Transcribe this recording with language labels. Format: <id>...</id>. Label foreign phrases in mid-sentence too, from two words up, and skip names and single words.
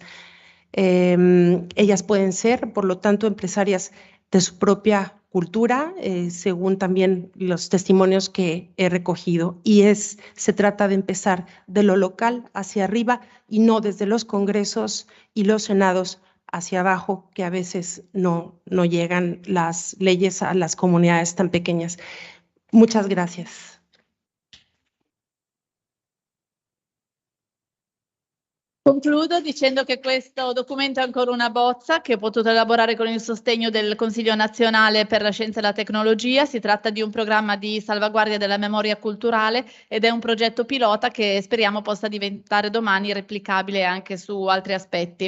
<es>Ellas pueden ser, por lo tanto, empresarias de su propia cultura, según también los testimonios que he recogido. Y se trata de empezar de lo local hacia arriba y no desde los congresos y los senados hacia abajo, que a veces no llegan las leyes a las comunidades tan pequeñas. Muchas gracias.</es> <it>Concludo dicendo che questo documento è ancora una bozza che ho potuto elaborare con il sostegno del Consiglio nazionale per la scienza e la tecnologia. Si tratta di un programma di salvaguardia della memoria culturale ed è un progetto pilota che speriamo possa diventare domani replicabile anche su altri aspetti.</it>